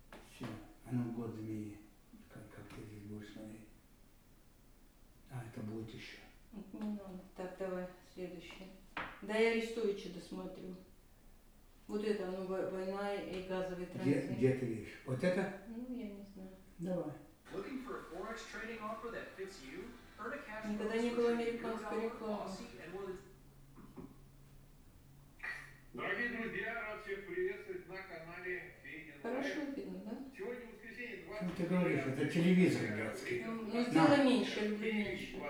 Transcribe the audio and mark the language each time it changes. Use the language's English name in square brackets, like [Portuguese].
[Russian] Все, а ну год змеи. Как ты здесь будешь смотреть? А, это будет еще. Не надо. Так, давай, следующее. Да я Арестовича досмотрю. Вот это, ну, война и газовый транзит. Где ты видишь? Вот это? Ну, я не знаю. Давай. [English] Looking for a forex trading offer that fits you? [Russian] Никогда не было американской рекламы. Дорогие друзья, рад всех приветствовать на канале Фейген. Хорошо видно, да? Сегодня воскресенье 20. Ты говоришь, это телевизор гадский. Ну, сделай меньше, люблю меньше.